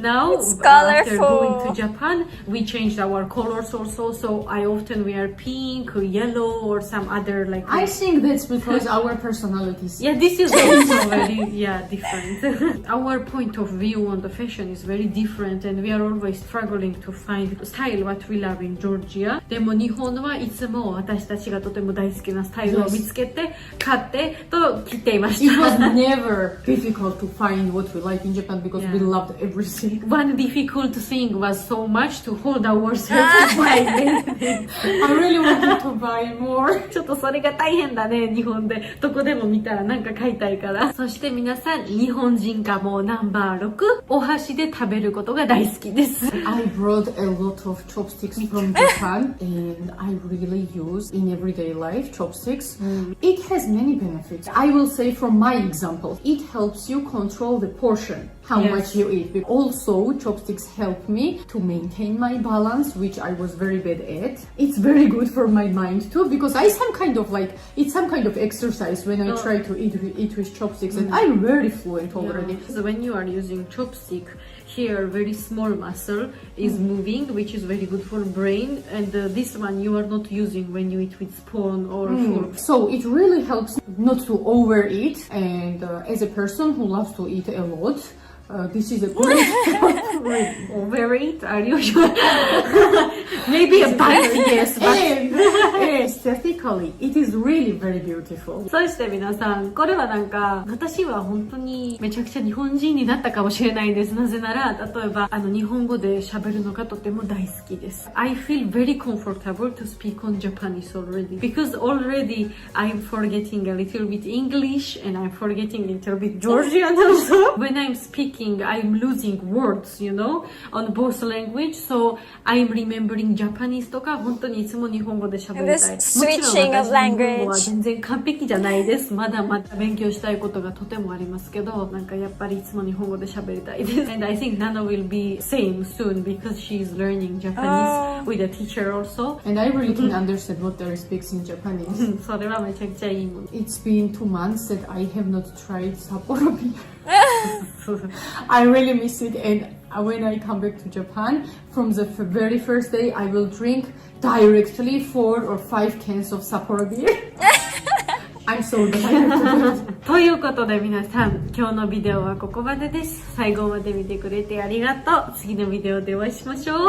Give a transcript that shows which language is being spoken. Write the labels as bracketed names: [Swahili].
[English] Now after going to Japan, we changed our colors also, so I often wear pink or yellow or some other like I think that's because our personalities. Yeah, this is also very different. Our point of view on the fashion is very different, and we are always struggling to find style what we love in Georgia. [Japanese] でも日本はいつも私たちがとても大好きなスタイルを見つけて買ってと着ていました。 [English] It was never difficult to find what we like in Japan because we loved everything. One difficult thing was so much to hold ourselves to buy anything. I really wanted to buy more. [Japanese] ちょっとそれが大変だね、日本で。どこでも見たらなんか買いたいから。そして皆さん、日本人化もナンバー6、お箸で食べることが大好きです。 [English] I brought a lot of chopsticks from Japan, and I really use in everyday life chopsticks. It has many benefits. I will say from my example, it helps you control the portion. How much you eat. But also, chopsticks help me to maintain my balance, which I was very bad at. It's very good for my mind too, because it's some kind of exercise when I try to eat with chopsticks, and I'm very fluent already. So when you are using chopstick, here very small muscle is moving, which is very good for brain, and this one you are not using when you eat with spoon or fork. So it really helps not to overeat, and as a person who loves to eat a lot, this is a great Overeat? Are you sure? Maybe a bite, yes, but aesthetically it is really very beautiful. [Japanese] そして皆さん、これはなんか私は本当にめちゃくちゃ日本人になったかもしれないです。なぜなら例えば日本語で喋るのがとても大好きです。 [English] I feel very comfortable to speak on Japanese already because already I'm forgetting a little bit English and I'm forgetting a little bit Georgian also. When I'm speaking, I'm losing words, you know, on both language. So I'm remembering Japanese [Japanese] とか本当にいつも日本語で喋りたい。もちろん私日本語は全然完璧じゃないです。まだまだ勉強したいことがとてもありますけど、なんかやっぱりいつも日本語で喋りたいです。 [English] And I think Nana will be same soon because she is learning Japanese with a teacher also. And I really can understand what there speaks in Japanese. [Japanese] それはめちゃくちゃいいもの。 [English] It's been 2 months that I have not tried Sapporo beer. I really miss it, and when I come back to Japan, from the very first day, I will drink directly 4 or 5 cans of Sapporo beer. I'm so excited. [Japanese] ということで皆さん、今日のビデオはここまでです。最後まで見てくれてありがとう。次のビデオでお会いしましょう。